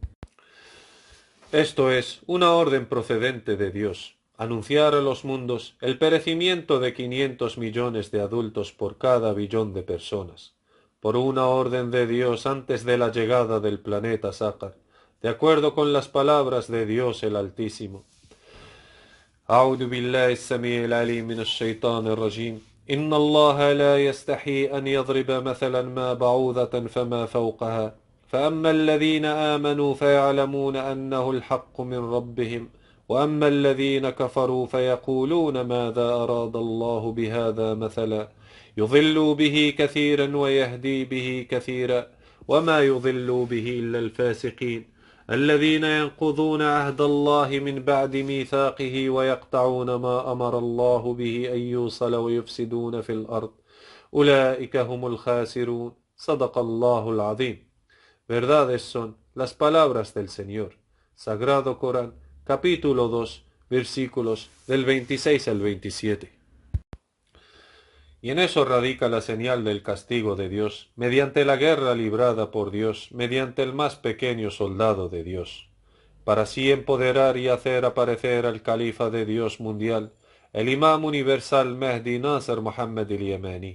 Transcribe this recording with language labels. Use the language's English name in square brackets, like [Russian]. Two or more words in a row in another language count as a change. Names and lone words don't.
[Spanish] Esto es una orden procedente de Dios, anunciar a los mundos el perecimiento de 500 millones de adultos por cada billón de personas, por una orden de Dios antes de la llegada del planeta Sácar, de acuerdo con las palabras de Dios el Altísimo. [Arabic] أعوذ بالله السميع العليم من الشيطان الرجيم إن الله لا يستحي أن يضرب مثلا ما بعوضة فما فوقها فأما الذين آمنوا فيعلمون أنه الحق من ربهم وأما الذين كفروا فيقولون ماذا أراد الله بهذا مثلا يضل به كثيرا ويهدي به كثيرا وما يضل به إلا الفاسقين الذين ينقضون عهد الله من بعد ميثاقه ويقطعون ما أمر الله به أن يوصل ويفسدون في الأرض أولئك هم الخاسرون صدق الله العظيم. [Spanish] Verdades son las palabras del Señor. Sagrado Corán, capítulo 2, versículos del 26 al 27. Y en eso radica la señal del castigo de Dios, mediante la guerra librada por Dios, mediante el más pequeño soldado de Dios, para así empoderar y hacer aparecer al califa de Dios mundial, el imam universal Mehdi Nasser Mohammed el-Yemeni.